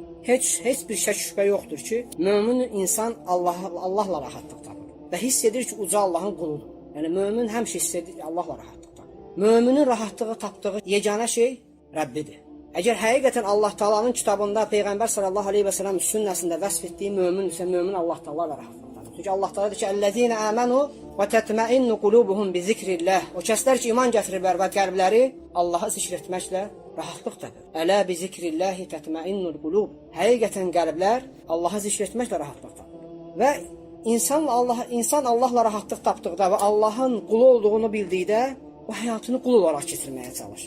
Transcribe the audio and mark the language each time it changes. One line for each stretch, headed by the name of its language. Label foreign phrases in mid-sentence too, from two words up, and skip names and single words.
Azerbaijani: Heç bir şək şübhə yoxdur ki, mömin insan Allahla rahatlıq tapır və hiss edir ki, uca Allahın quludur. Yəni mömin həmişə hiss edir ki, Allahla rahatlıq tapır. Möminin rahatlığı tapdığı yeganə şey Rəbbidir. Əgər həqiqətən Allah Taala'nın kitabında Peyğəmbər
Arabic: صلى الله عليه وسلم
Azerbaijani: sünnəsində vəsf etdiyi mömin isə mömin Allah Taala ilə rahatlıq. Çünki Allah Taala deyir ki,
Arabic: "الذين آمنوا وتطمئن قلوبهم بذكر الله."
Azerbaijani: O kəslər ki, iman gətirirlər və qəlbləri Allahı zikr etməklə rahatlıq tapır.
Arabic: "ألا بذكر الله تطمئن القلوب."
Azerbaijani: Həqiqətən qəlblər Allahı zikr etməklə rahatlıq tapır. Və insan Allahla rahatlıq tapdıqda və Allahın qulu olduğunu bildikdə o həyatını qul olaraq keçirməyə çalışır.